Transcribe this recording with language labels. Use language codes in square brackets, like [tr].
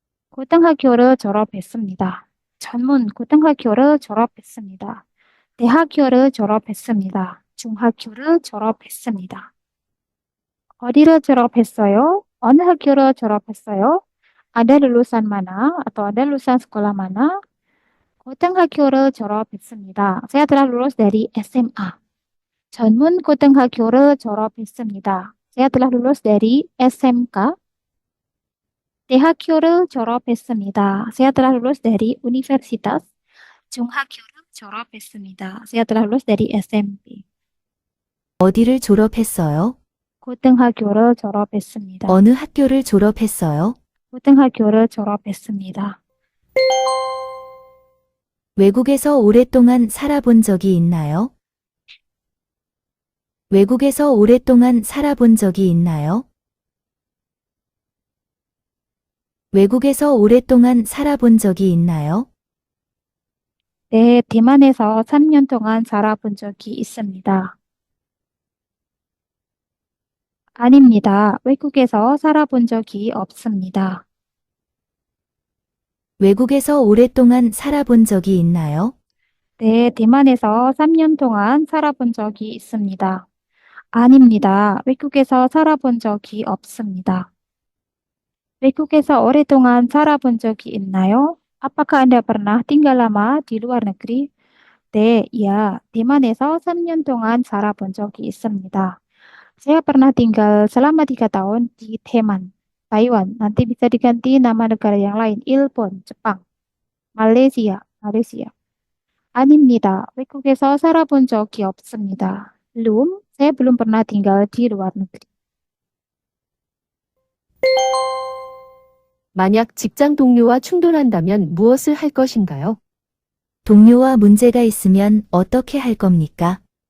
[ko] 고등학교를 졸업했습니다. 전문 고등학교를 졸업했습니다. 대학교를 졸업했습니다. 중학교를 졸업했습니다. 어디를 졸업했어요? 어느 학교를 졸업했어요? [id] Anda lulusan mana atau Anda lulusan sekolah mana? [ko] 고등학교를 졸업했습니다. [id] Saya telah lulus dari SMA. [ko] 전문 고등학교를 졸업했습니다. [id] Saya telah lulus dari SMK. [ko] 대학교를 졸업했습니다. [id] Saya telah lulus dari universitas. [ko] 중학교를 졸업했습니다. [id] Saya telah lulus dari SMP. [ko] 어디를 졸업했어요? 고등학교를 졸업했습니다. 어느 학교를 졸업했어요? 고등학교를 졸업했습니다. 외국에서 오랫동안 살아본 적이 있나요? 외국에서 오랫동안 살아본 적이 있나요? 외국에서 오랫동안 살아본 적이 있나요? 네, 대만에서 3년 동안 살아본 적이 있습니다. 아닙니다. 외국에서 살아본 적이 없습니다. 외국에서 오랫동안 살아본 적이 있나요? 네, 대만에서 3년 동안 살아본 적이 있습니다. 아닙니다. 외국에서 살아본 적이 없습니다. 외국에서 오랫동안 살아본 적이 있나요? [id] Apakah Anda pernah tinggal lama di luar negeri? [ko] 네, ya. 대만에서 3년 동안 살아본 적이 있습니다. [id] Saya pernah tinggal selama 3 tahun di Taiwan, Taiwan. Nanti bisa diganti nama negara yang lain. 일본, Jepang, Malaysia. [ko] 아닙니다. 외국에서 살아본 적이 없습니다. [id] belum, saya belum pernah tinggal di luar negeri. [ko] 만약 직장 동료와 충돌한다면 무엇을 할 것인가요? 동료와 문제가 있으면 어떻게 할 겁니까?